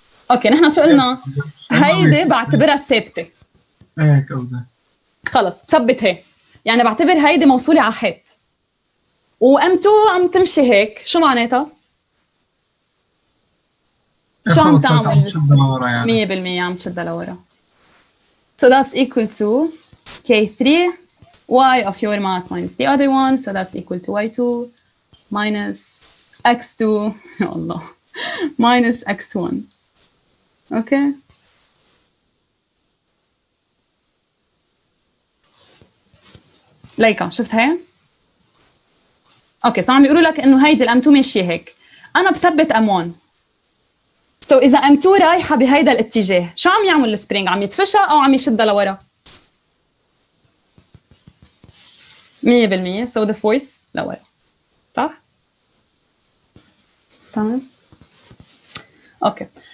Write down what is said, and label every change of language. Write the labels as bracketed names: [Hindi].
[Arabic] اوكي نحن شو قلنا؟ هيدي بعتبرها ثابته. ايه قصدي. خلص تثبت هي، يعني بعتبر هيدي موصوله على خيط وام2 عم تمشي هيك، شو معناتها؟ شو عم تعمل؟ عم تشدها لورا يعني 100% عم تشدها لورا. [English] So that's equal to K3 y of your mass minus the other one, so that's equal to y2 minus x2 [Arabic] يا الله [English] minus x1. [Arabic] اوكي ليكا شفت هي؟ اوكي صار عم يقولوا لك انه هيدي الام2 ماشيه هيك، انا بثبت ام1. سو اذا ام2 رايحه بهيدا الاتجاه شو عم يعمل السبرينج؟ عم يدفشها او عم يشدها لورا؟ 100% [English] so the force [Arabic] لورا، صح؟ تمام اوكي.